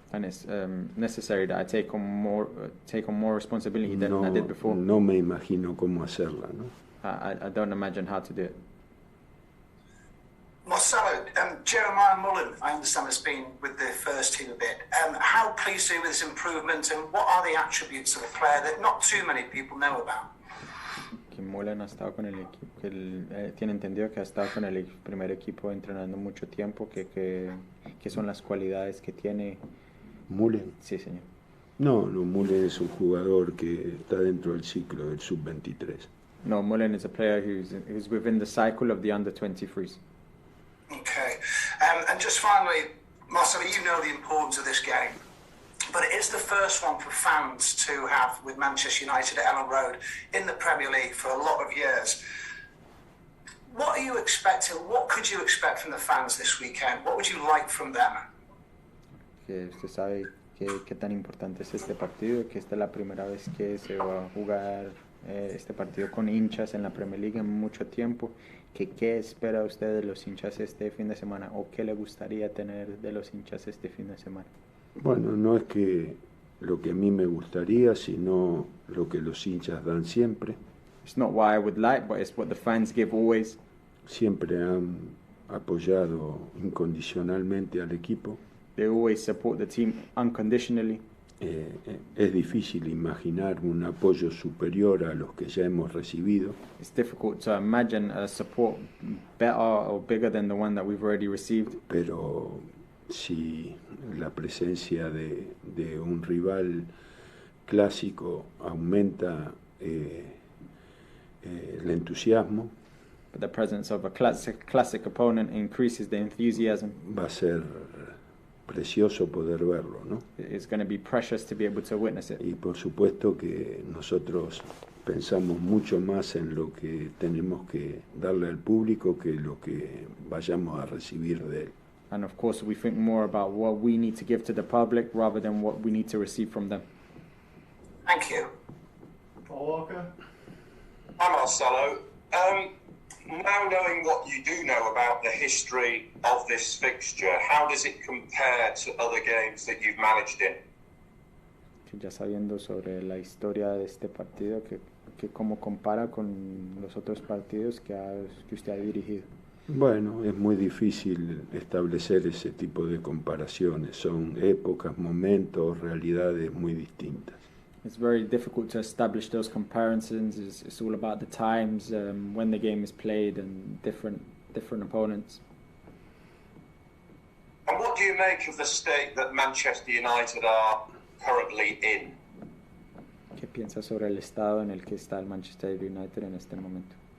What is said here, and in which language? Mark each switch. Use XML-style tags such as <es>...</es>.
<en>And it's necessary that I take on more responsibility than I did before.</en> <es>No me imagino cómo hacerla, ¿no?</es> <en>I don't imagine how to do it. Marcelo, Jeremiah Mullen, I understand, has been with the first team a bit. How pleased are you with his improvement, and what are the attributes of a player that not too many people know about?</en> <es>Que Mullen ha estado con el equipo, que él tiene entendido que ha estado con el primer equipo entrenando mucho tiempo, que son las cualidades que tiene. Mullen. Sí, señor. No, Mullen es un jugador que está dentro del ciclo del sub-23.</es> <en>No, Mullen is a player who's within the cycle of the under-23s. Okay. And just finally, Marcelo, you know the importance of this game, but it is the first one for fans to have with Manchester United at Ellen Road in the Premier League for a lot of years. What are you expecting? What could you expect from the fans this weekend? What would you like from them?</en> <es>Que usted sabe qué tan importante es este partido, que esta es la primera vez que se va a jugar este partido con hinchas en la Premier League en mucho tiempo. ¿Qué espera usted de los hinchas este fin de semana, o qué le gustaría tener de los hinchas este fin de semana? Bueno, no es que lo que a mí me gustaría, sino lo que los hinchas dan siempre.</es> <en>It's not what I would like, but it's what the fans give always.</en> <es>Siempre han apoyado incondicionalmente al equipo.</es> <en>They always support the team unconditionally.</en> <es>Es difícil imaginar un apoyo superior a los que ya hemos recibido.</es> <en>It's difficult to imagine a support better or bigger than the one that we've already received.</en> <es>Pero si la presencia de un rival clásico aumenta el entusiasmo,</es> <en>But the presence of a classic opponent increases the enthusiasm.</en> <es>va a ser precioso poder verlo, ¿no?</es> <en>It's going to be precious to be able to witness it.</en> <es>Y por supuesto que nosotros pensamos mucho más en lo que tenemos que darle al público que lo que vayamos a recibir de él.</es> <en>And of course, we think more about what we need to give to the public rather than what we need to receive from them. Thank you. Paul Walker. Hi, Marcelo. Now knowing what you do know about the history of this fixture, how does it compare to other games that you've managed in?</en> <es>Que ya sabiendo sobre la historia de este partido, que cómo compara con los otros partidos que usted ha dirigido. Bueno, es muy difícil establecer ese tipo de comparaciones. Son épocas, momentos, realidades muy distintas.</es> <en>It's very difficult to establish those comparisons. It's all about the times when the game is played and different opponents. And what do you make of the state that Manchester United are currently in?</en> <es>¿Qué piensa sobre el estado en el que está el Manchester United en este momento?</es>